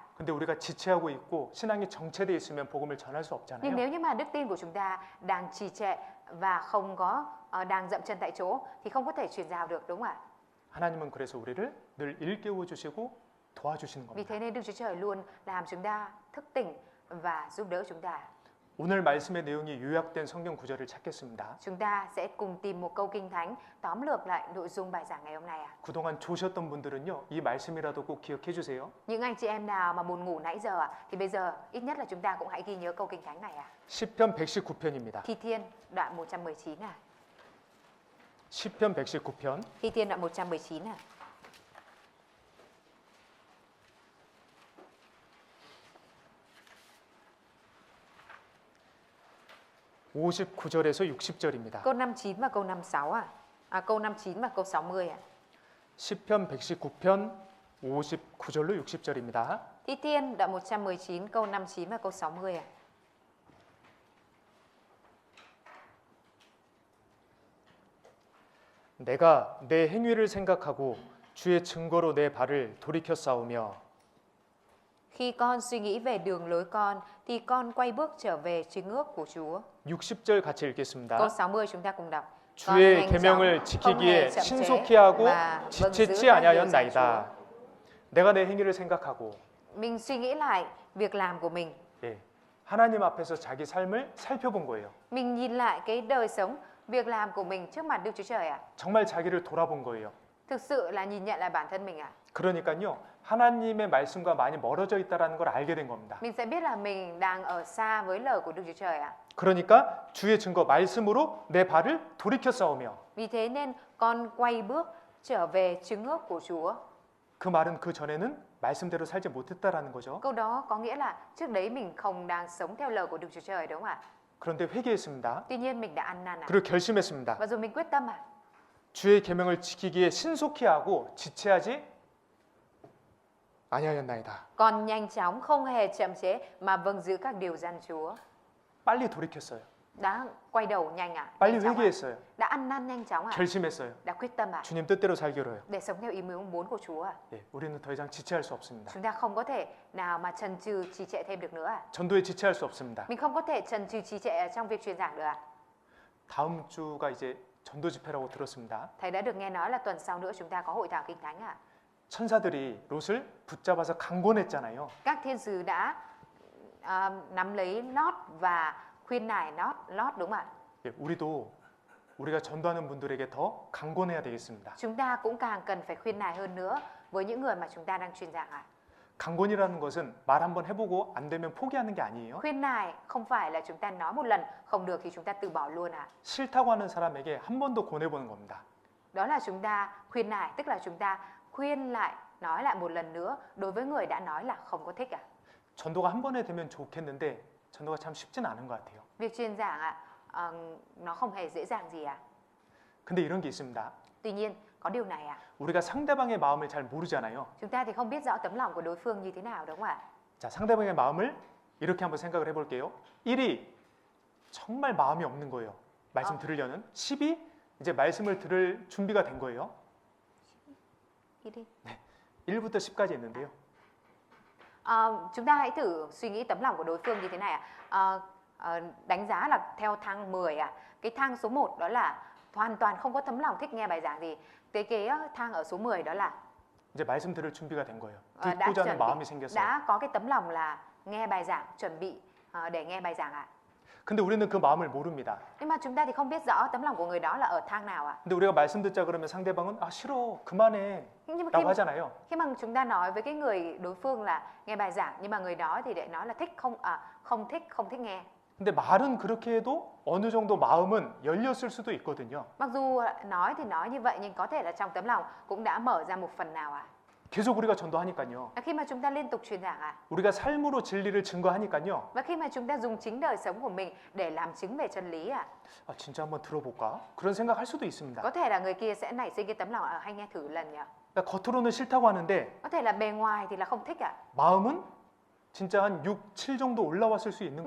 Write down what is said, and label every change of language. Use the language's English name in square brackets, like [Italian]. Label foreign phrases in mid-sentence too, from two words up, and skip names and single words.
[Korean] 근데 우리가 지체하고 있고 신앙이 정체돼 있으면 복음을 전할 수 [Vietnamese] Nhưng [Korean] 없잖아요. [Vietnamese] nếu như mà đức tin của chúng ta đang trì trệ và không có đang dậm chân tại chỗ thì không có thể truyền giao được, đúng không ạ? [Korean] 하나님은 그래서 우리를 늘 일깨워 주시고 도와주시는 [Vietnamese] Vì [Korean] 겁니다. [Vietnamese] thế nên Đức Chúa Trời luôn làm chúng ta thức tỉnh và giúp đỡ chúng ta. [Korean] 오늘 말씀의 내용이 요약된 성경 구절을 찾겠습니다. [Vietnamese] Chúng ta sẽ cùng tìm một câu kinh thánh tóm lược lại nội dung bài giảng ngày hôm nay ạ. [Korean] 그동안 조셨던 분들은요, 이 말씀이라도 꼭 기억해 주세요. [Vietnamese] Những anh chị em nào mà buồn ngủ nãy giờ thì bây giờ ít nhất là chúng ta cũng hãy ghi nhớ câu kinh thánh này ạ. [Korean] 시편 119편입니다. [Vietnamese] Thi Thiên đoạn 119 ạ. [Korean] 시편 119편 [Vietnamese] Thi Thiên đoạn 119 ạ. [Korean] 59절에서 60절입니다. [Vietnamese] Câu 59 và câu 56 ạ. Câu 59 và câu 60 ạ. [Korean] 시편 119편 59절로 60절입니다. [Vietnamese] Thi Thiên đoạn 119 câu 59 và câu 60 ạ. [Korean] 내가 내 행위를 생각하고 주의 증거로 내 발을 돌이켜 싸우며 [Vietnamese] Khi con suy nghĩ về đường lối con thì con quay bước trở về chứng ước của Chúa. [Korean] 60절 같이 읽겠습니다. [Vietnamese] Câu 60 chúng ta cùng đọc. [Korean] 주의 계명을 지키기에 신속히 하고 지체치 아니하였나이다. 내가 내 행위를 생각하고 [Vietnamese] Mình suy nghĩ lại việc làm của mình. [Korean] 예, 하나님 앞에서 자기 삶을 살펴본 거예요. [Vietnamese] Mình nhìn lại cái đời sống, việc làm của mình trước mặt Đức Chúa Trời ạ. [Korean] 정말 자기를 돌아본 거예요. [Vietnamese] Thực sự là nhìn nhận lại bản thân mình ạ. [Korean] 그러니까요, 하나님의 말씀과 많이 멀어져 있다라는 걸 알게 된 겁니다. [Vietnamese] Mình sẽ biết là mình đang ở xa với lời của Đức Chúa Trời ạ. [Korean] 그러니까 주의 증거 말씀으로 내 발을 돌이켜 싸우며 [Vietnamese] Vì thế nên con quay bước trở về chứng ước của Chúa. [Korean] 그 말은 그 전에는 말씀대로 살지 못했다라는 거죠. [Vietnamese] Câu đó có nghĩa là trước đấy mình không đang sống theo lời của Đức Chúa Trời đúng không ạ? [Korean] 그런데 회개했습니다. [Vietnamese] Tuy nhiên mình đã ăn năn ạ. [Korean] 그리고 결심했습니다. [Vietnamese] Và rồi mình quyết tâm ạ. [Korean] 주의 계명을 지키기에 신속히 하고 지체하지 아니하였나이다. [Vietnamese] Còn nhanh chóng không hề chậm chế mà vâng giữ các điều răn Chúa. [Korean] 빨리 돌이켰어요. [Vietnamese] Đã quay đầu nhanh ạ. [Korean] 빨리 [Vietnamese] Nhanh chóng ạ. [Korean] 회개했어요. [Vietnamese] Đã ăn năn nhanh chóng ạ. [Korean] 결심했어요. [Vietnamese] Đã quyết tâm ạ. [Korean] 주님 뜻대로 살기로요. [Vietnamese] Để sống theo ý muốn của Chúa ạ. [Korean] 예, 우리는 더 이상 지체할 수 없습니다. [Vietnamese] Chúng ta không có thể nào mà trần trừ trì trệ thêm được nữa ạ. [Korean] 전도에 지체할 수 없습니다. [Vietnamese] Mình không có thể trần trừ trì trệ trong việc truyền giảng được ạ. [Korean] 다음 주가 이제 전도 집회라고 들었습니다. [Vietnamese] Thầy đã được nghe nói là tuần sau nữa chúng ta có hội thảo kinh thánh ạ. [Korean] 천사들이 롯을 붙잡아서 강권했잖아요. [Vietnamese] Các thiên sứ đã nắm lấy Lót và khuyên nài Lót đúng không ạ? [Korean] 예, 우리가 전도하는 분들에게 더 강권해야 되겠습니다. [Vietnamese] Chúng ta cũng càng cần phải khuyên nài hơn nữa với những người mà chúng ta đang truyền giảng ạ. [Korean] 강권이라는 것은 말 한번 해보고 안 되면 포기하는 게 아니에요. [Vietnamese] Khuyên nài không phải là chúng ta nói một lần không được thì chúng ta từ bỏ luôn ạ. [Korean] 싫다고 하는 사람에게 한 번 더 권해보는 겁니다. [Vietnamese] Đó là chúng ta khuyên nài, tức là chúng ta khuyên lại, nói lại một lần nữa đối với người đã nói là không có thích ạ. [Korean] 전도가 한 번에 되면 좋겠는데 전도가 참 쉽진 않은 것 같아요. [Vietnamese] Việc truyền giảng ạ, nó không hề dễ dàng gì ạ. [Korean] 근데 이런 게 있습니다. [Vietnamese] Tuy nhiên có điều này ạ. [Korean] 우리가 상대방의 마음을 잘 모르잖아요. [Vietnamese] Chúng ta thì không biết rõ tấm lòng của đối phương như thế nào đúng không ạ? [Korean] 자, 상대방의 마음을 이렇게 한번 생각을 해볼게요. 1이 정말 마음이 없는 거예요. 말씀 들으려는. 10이 이제 말씀을 들을 준비가 된 거예요. [Vietnamese] Đi đi. [Korean] 1부터 10까지 있는데요. [Vietnamese] Chúng ta hãy thử suy nghĩ tấm lòng của đối phương như thế này ạ. Đánh giá là theo thang 10 ạ. Cái thang số 1 đó là hoàn toàn không có tấm lòng thích nghe bài giảng gì. Cái thang ở số 10 đó là [Korean] 이제 말씀 들을 준비가 된 거예요. [Vietnamese] đã [Korean] 듣고자 하는 [Vietnamese] chuẩn [Korean] 마음이 [Vietnamese] bị, [Korean] 생겼어요. [Vietnamese] đã có cái tấm lòng là nghe bài giảng, chuẩn bị để nghe bài giảng ạ. [Korean] 근데 우리는 그 마음을 모릅니다. [Vietnamese] Nhưng mà chúng ta thì không biết rõ tấm lòng của người đó là ở thang nào ạ. [Korean] 근데 우리가 말씀 듣자 그러면 상대방은 아 싫어 그만해 [Vietnamese] Nhưng mà [Korean] 라고 하잖아요. [Vietnamese] khi mà chúng ta nói với cái người đối phương là nghe bài giảng nhưng mà người đó thì lại nói là thích không thích nghe. [Korean] 근데 말은 그렇게 해도 어느 정도 마음은 열렸을 수도 있거든요. [Vietnamese] Mặc dù nói thì nói như vậy nhưng có thể là trong tấm lòng cũng đã mở ra một phần nào ạ. [Korean] 계속 우리가 전도하니까요. [Vietnamese] Khi mà chúng ta liên tục truyền giảng ạ. [Korean] 우리가 삶으로 진리를 증거하니까요. [Vietnamese] Và khi mà chúng ta dùng chính đời sống của mình để làm chứng về chân lý ạ. [Korean] 아 진짜 한번 들어볼까? 그런 생각할 수도 있습니다. [Vietnamese] Có thể là người kia sẽ nảy sinh cái tấm lòng hay nghe thử lần nhỉ. [Korean] 그러니까 겉으로는 싫다고 하는데 [Vietnamese] Có thể là bề ngoài thì là không thích ạ. [Korean] 마음은 진짜 한 6, 7 정도 올라왔을 수 있는